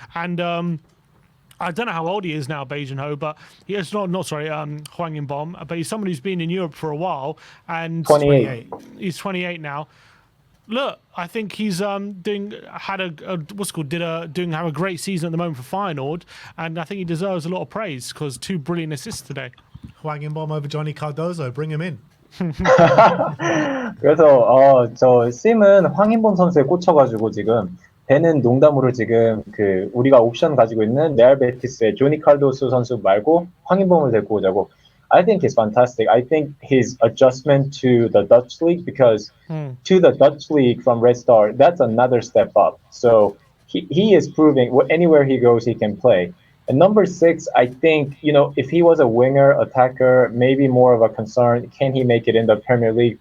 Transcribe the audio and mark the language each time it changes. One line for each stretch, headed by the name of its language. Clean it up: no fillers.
English: And I don't know how old he is now, Beijing Ho, but he is Heung-min, but he's someone who's been in Europe for a while, and 28. He's 28 now. Look, I think he's having a great season at the moment for Feyenoord, and I think he deserves a lot of praise because 2 brilliant assists today. Heung-min over Johnny Cardozo, bring him in.
Korean: 그래서 저 심은 황인범 선수에 꽂혀가지고 지금 벤은 농담으로 지금 우리가 옵션 가지고 있는 레알 베티스의 조니 칼도스 선수 말고 황인범을 데리고 오자고.
English: I think he's fantastic. I think his adjustment to the Dutch league, because to the Dutch league from Red Star, that's another step up. So he is proving anywhere he goes, he can play. And number 6, I think, if he was a winger, attacker, maybe more of a concern, can he make it in the Premier League?